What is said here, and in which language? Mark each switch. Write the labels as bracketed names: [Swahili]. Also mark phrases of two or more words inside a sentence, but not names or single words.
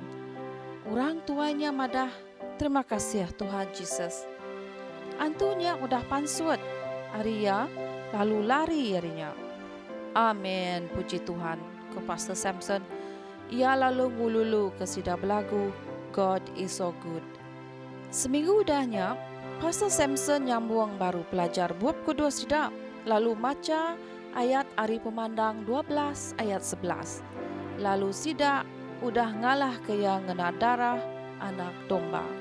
[Iban] Orang tuanya madah, terima kasih Tuhan Yesus. Antunya udah pansut aria, lalu lari harinya. Amin, puji Tuhan. Ke Pastor Samson, ia lalu ngululu ke sida belagu, [English] God is so good. [Iban] Seminggu udahnya, Pastor Samson nyambung baru belajar buat kedua sida, lalu maca ayat Ari Pemandang 12 ayat 11. Lalu sida udah ngalah ke yang ngena darah anak domba.